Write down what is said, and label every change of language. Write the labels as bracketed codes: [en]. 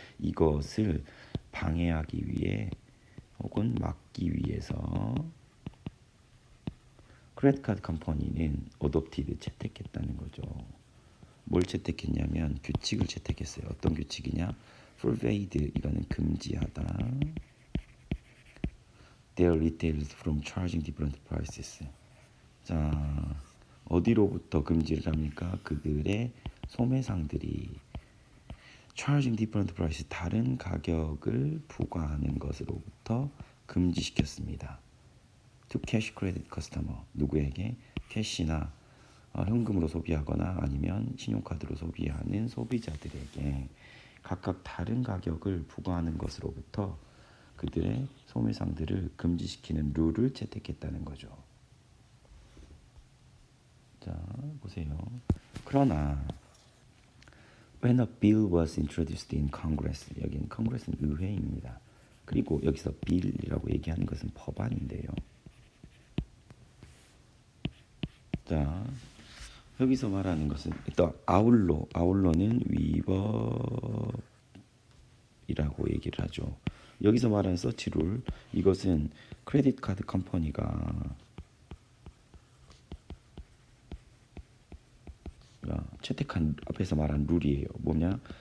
[ko] 이것을 방해하기 위해 혹은 막기 위해서 크레딧 카드 컴퍼니는 어댑티드, 채택했다는 거죠. 뭘 채택했냐면 규칙을 채택했어요. 어떤 규칙이냐? forbade, 이거는 금지하다. [en] their retailers from charging different prices. [ko] 자, 어디로부터 금지를 합니까? 그들의 소매상들이 [en] charging different price, [ko] 다른 가격을 부과하는 것으로부터 금지시켰습니다. [en] to cash credit customer, [ko] 누구에게? 캐시나 현금으로 소비하거나 아니면 신용카드로 소비하는 소비자들에게 각각 다른 가격을 부과하는 것으로부터 그들의 소매상들을 금지시키는 룰을 채택했다는 거죠. 자, 보세요. 그러나 [en] when a bill was introduced in Congress, [ko] 여기는 Congress는 의회입니다. 그리고 여기서 bill이라고 얘기하는 것은 법안인데요. 자, 여기서 말하는 것은 일단 아울러는 위법이라고 얘기를 하죠. 여기서 말하는 서치 룰, 이것은 크레딧 카드 컴퍼니가 채택한 앞에서 말한 룰이에요. 뭐냐?